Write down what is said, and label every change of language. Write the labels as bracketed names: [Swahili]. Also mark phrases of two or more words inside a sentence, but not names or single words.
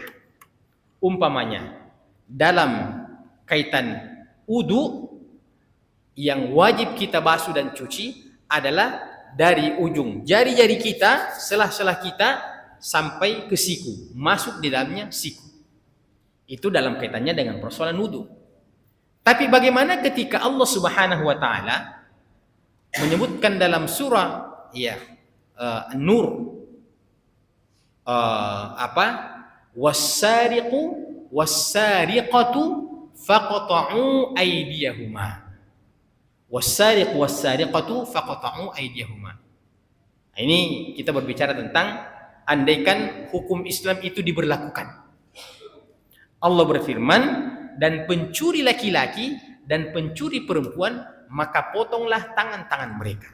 [Indonesian] Umpamanya dalam kaitan wudu, yang wajib kita basuh dan cuci adalah dari ujung jari-jari kita, selah-selah kita sampai ke siku, masuk di dalamnya siku. Itu dalam kaitannya dengan persoalan wudu. Tapi bagaimana ketika Allah [Arabic] سبحانه وتعالى [Indonesian] menyebutkan dalam surah An-Nur [Arabic] والسارق والسارقة فاقطعوا أيديهما. والسارق والسارقة فاقطعوا أيديهما. [Indonesian] Ini kita berbicara tentang andaikan hukum Islam itu diberlakukan. Allah berfirman, dan pencuri laki-laki dan pencuri perempuan, maka potonglah tangan-tangan mereka.